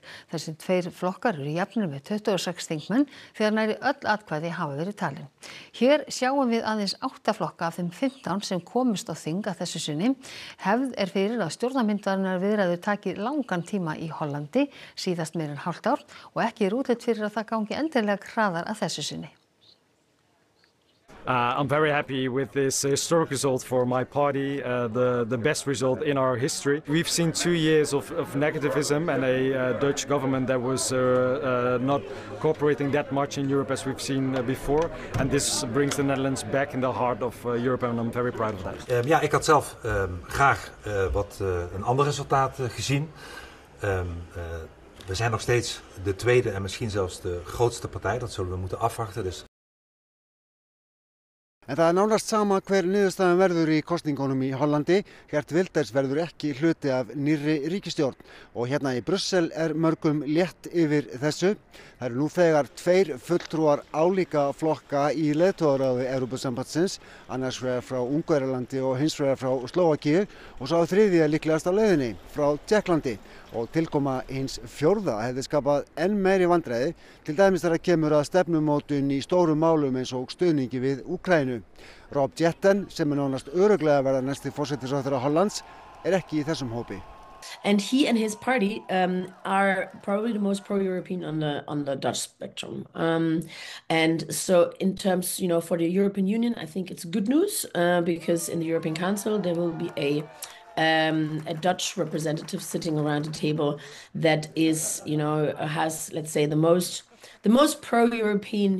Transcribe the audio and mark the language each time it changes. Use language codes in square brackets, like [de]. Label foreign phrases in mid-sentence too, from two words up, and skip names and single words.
[is] Þessi tveir flokkar eru jafnir með 26 þingmenn þegar nærri öll atkvæði hafa verið talin. Hér sjáum við aðeins 8 flokka af þeim 15 sem komust á þing að þessu sinni. Hefð fyrir að stjórnarmyndarinnar viðræður taki langan tíma í Hollandi, síðast meira en hálft ár, og ekki útlit fyrir að það gangi endilega hraðar að þessu sinni. [en] I'm very happy with this historic result for my party, the best result in our history. We've seen 2 years of negativism and a Dutch government that was not cooperating that much in Europe as we've seen before. And this brings the Netherlands back in the heart of Europe and I'm very proud of that. [nl] Ik had zelf graag een ander resultaat gezien. We zijn nog steeds de tweede en misschien zelfs de grootste partij. Dat zullen we moeten afwachten. [is] En það nánast sama hver niðurstaðan verður í kosningunum í Hollandi. Geert Wilders verður ekki hluti af nýrri ríkisstjórn og hérna í Brussel mörgum létt yfir þessu. Það eru nú þegar 2 fulltrúar álíka flokka í leiðtogaráði Evrópusambandsins, annars vegar frá Ungverjalandi og hins vegar frá Slóvakíu og sá þriðja líklegast á leiðinni frá Tékklandi. Og tilkoma hins 4. hefði skapað enn meiri vandræði, til dæmis þegar kemur að stefnumótun í stórum málum eins og stuðningi við Úkraínu. Rob Jetten, sem nánast örugglega að verða næsti forsætisráðherra Hollands, ekki í þessum hópi. [en] And he and his party are probably the most pro-European on the Dutch spectrum. And so in terms, for the European Union, I think it's good news because in the European Council, there will be a Dutch representative sitting around a table that is, has, let's say, the most pro-European.